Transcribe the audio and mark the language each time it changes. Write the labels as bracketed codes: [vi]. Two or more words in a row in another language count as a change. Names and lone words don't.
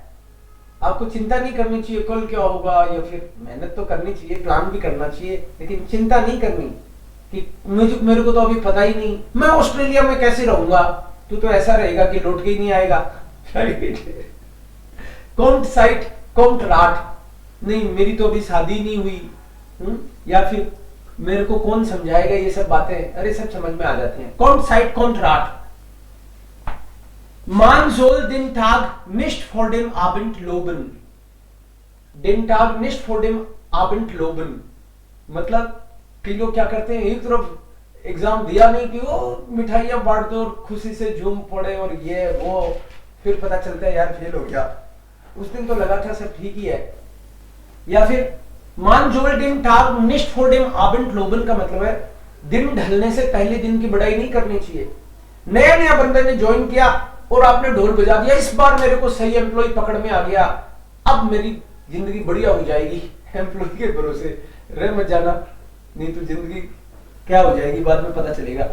[hi] आपको चिंता नहीं करनी चाहिए कल क्या होगा, या फिर मेहनत तो करनी चाहिए, प्लान भी करना चाहिए, लेकिन चिंता नहीं करनी कि मेरे को तो अभी पता ही नहीं, मैं ऑस्ट्रेलिया में कैसे रहूंगा, तू तो ऐसा रहेगा कि लौट के ही नहीं आएगा। [de] Kommt Zeit kommt Rat, [hi] नहीं मेरी तो अभी शादी नहीं हुई, या फिर मेरे को कौन समझाएगा ये सब बातें, अरे सब समझ में आ जाती हैं। [de] Kommt Zeit kommt Rat. Man soll den Tag nicht vor dem Abend loben, den Tag nicht vor dem Abend loben, [hi] मतलब कई लोग क्या करते हैं, एक तरफ एग्जाम दिया नहीं कि वो मिठाइयां बांट दो और खुशी से झूम पड़े और ये वो, फिर पता चलता है यार फेल हो गया, उस दिन तो लगा था सब ठीक ही है। या फिर [de] Man soll den Tag nicht vor dem Abend loben [hi] का मतलब है दिन ढलने से पहले दिन की बड़ाई नहीं करनी चाहिए। नया नया बंदे ने ज्वाइन किया और आपने ढोल बजा दिया, इस बार मेरे को सही एम्प्लॉय पकड़ में आ गया, अब मेरी जिंदगी बढ़िया हो जाएगी, एम्प्लॉय के भरोसे रह मत जाना, नहीं तो जिंदगी क्या हो जाएगी बाद में पता चलेगा।